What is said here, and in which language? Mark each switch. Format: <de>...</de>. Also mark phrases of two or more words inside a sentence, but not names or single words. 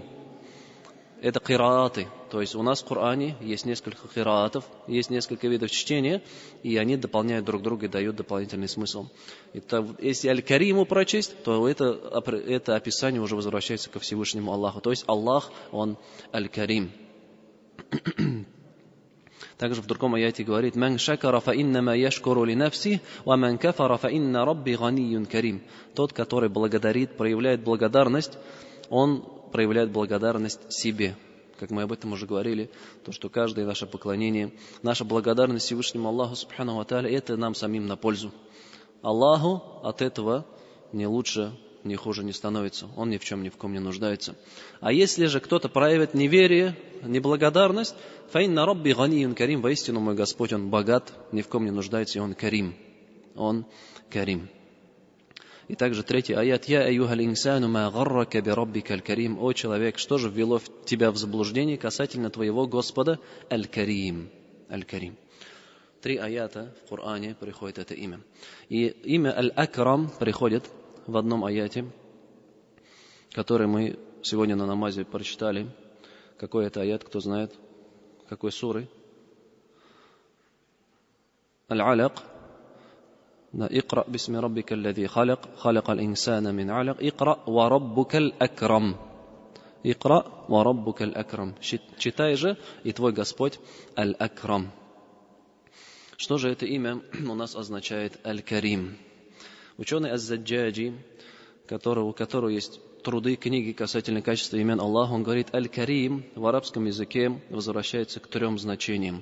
<ru>Это кирааты, то есть у нас в Коране есть несколько кираатов, есть несколько видов чтения, и они дополняют друг друга и дают дополнительный смысл. Если Аль-Кариму прочесть, то это описание уже возвращается ко Всевышнему Аллаху. То есть Аллах, Он Аль-Карим. Также в другом аяте говорит:</ru> <ar>«من شكر فإنما يشكر لنفسه، ومن كفر فإن ربي غني كريم».</ar> <ru>Тот, который благодарит, проявляет благодарность, он проявляет благодарность себе. Как мы об этом уже говорили, то, что каждое наше поклонение, наша благодарность Всевышнему Аллаху</ru> <ar>سبحانه وتعالى,</ar> <ru>это нам самим на пользу. Аллаху от этого ни лучше, ни хуже не становится. Он ни в чем, ни в ком не нуждается. А если же кто-то проявит неверие, неблагодарность,</ru> <ar>فإن ربي غني كريم,</ar> <ru>воистину мой Господь, Он богат, ни в ком не нуждается, и Он карим. Он карим. И также 3 аят:</ru> <ar>«يا أيها الإنسان ما غرك بربك الكريم».</ar> <ru>О человек, что же ввело тебя в заблуждение касательно твоего Господа Аль-Карим. Аль-Карим. 3 аята в Коране приходит это имя. И имя Аль-Акрам приходит в одном аяте, который мы сегодня на намазе прочитали. Какой это аят, кто знает? Какой суры? Аль-Аляк.</ru> <ar>اقرأ باسم ربك الذي خلق الإنسان من علق اقرأ وربك الأكرم. اقرأ وربك الأكرم.</ar> <ru>Читай же, и твой Господь Аль-Акрам. Что же это имя у нас означает Аль-Карим? Ученый Аз-Заджаджи, у которого есть труды, книги касательно качества имен Аллаха, он говорит: Аль-Карим в арабском языке возвращается к 3 значениям.</ru>